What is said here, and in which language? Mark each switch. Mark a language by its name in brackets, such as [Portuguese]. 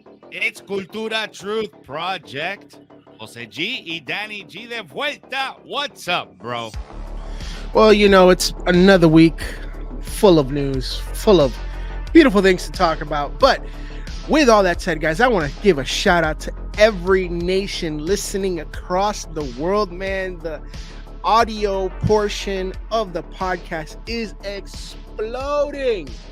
[English] It's Cultura Truth Project. [Spanish] Jose G y Danny G de vuelta. [English] What's up, bro? Well, it's another week full of news, full of beautiful things to talk about. But with all that said, guys, I want to give a shout out to every nation listening across the world, man. The audio portion of the podcast is exploding.